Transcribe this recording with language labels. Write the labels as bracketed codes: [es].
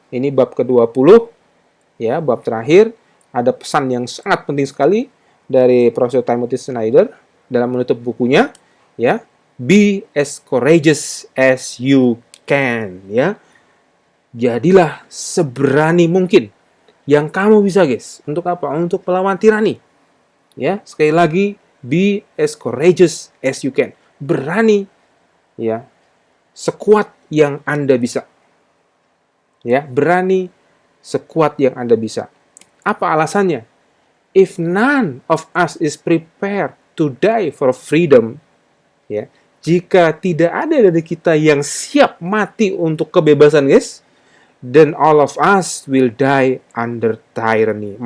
[id] Ini bab ke-20, ya, bab terakhir. Ada pesan yang sangat penting sekali dari Profesor Timothy Snyder. dalam menutup bukunya, [en] ya, be as courageous as you can, ya. [id] Jadilah seberani mungkin yang kamu bisa, guys. Untuk apa? Untuk melawan tirani. Ya, sekali lagi, [en] be as courageous as you can. [id] Berani, ya, sekuat yang Anda bisa. Ya, berani sekuat yang Anda bisa. Apa alasannya? [en] If none of us is prepared to die for freedom, ya, [id] jika tidak ada dari kita yang siap mati untuk kebebasan, guys, [en] then all of us will die under tyranny.